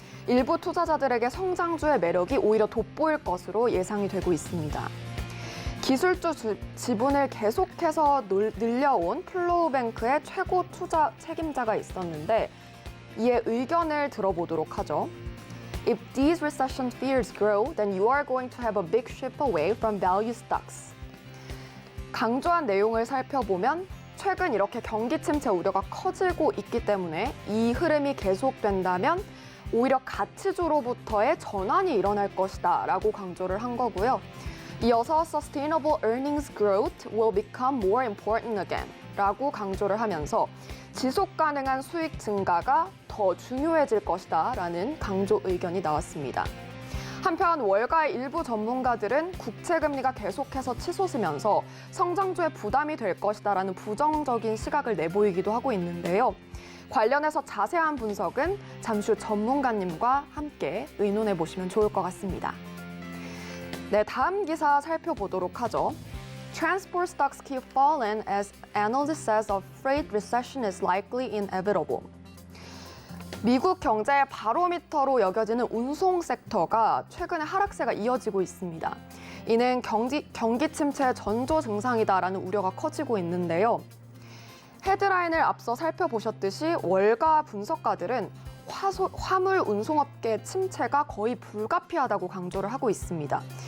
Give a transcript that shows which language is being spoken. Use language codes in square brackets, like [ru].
[ko] 일부 투자자들에게 성장주의 매력이 오히려 돋보일 것으로 예상이 되고 있습니다. 기술주 지분을 계속해서 늘려온 플로우뱅크의 최고 투자 책임자가 있었는데 이에 의견을 들어보도록 하죠. [en] If these recession fears grow, then you are going to have a big shift away from value stocks. [ko] 강조한 내용을 살펴보면 최근 이렇게 경기 침체 우려가 커지고 있기 때문에 이 흐름이 계속된다면 오히려 가치주로부터의 전환이 일어날 것이다 라고 강조를 한 거고요. 이어서 [en] sustainable earnings growth will become more important again [ko] 라고 강조를 하면서 지속 가능한 수익 증가가 더 중요해질 것이다 라는 강조 의견이 나왔습니다. 한편 월가의 일부 전문가들은 국채금리가 계속해서 치솟으면서 성장주에 부담이 될 것이다라는 부정적인 시각을 내보이기도 하고 있는데요. 관련해서 자세한 분석은 잠시 후 전문가님과 함께 의논해 보시면 좋을 것 같습니다. 네, 다음 기사 살펴보도록 하죠. [en] Transport stocks keep falling as analyst says a freight recession is likely inevitable. [ko] 미국 경제의 바로미터로 여겨지는 운송 섹터가 최근에 하락세가 이어지고 있습니다. 이는 경기 침체의 전조 증상이다라는 우려가 커지고 있는데요. 헤드라인을 앞서 살펴보셨듯이 월가 분석가들은 화물 운송업계 침체가 거의 불가피하다고 강조를 하고 있습니다.